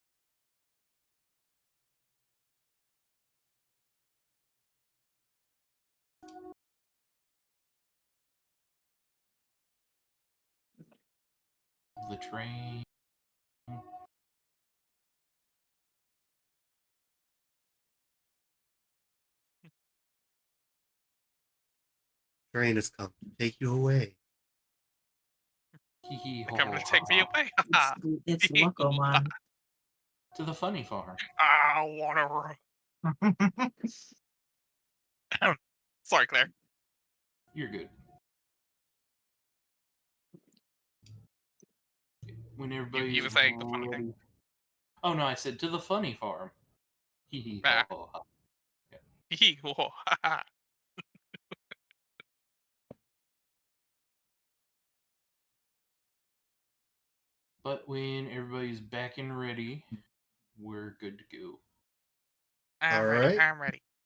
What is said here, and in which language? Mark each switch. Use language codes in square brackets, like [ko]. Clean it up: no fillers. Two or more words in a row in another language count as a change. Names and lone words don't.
[en] The train. Train has come to take you away. Hee hee ho come ho to take me ha ha. away. It's Locomon. To the funny farm. I wanna run. Sorry, Claire. You're good. When everybody's you were saying the funny thing. ready- Oh no, I said to the funny farm. Hee hee Ah. ho ho ha. But when everybody's back and ready, we're good to go. I'm All ready. right. I'm ready.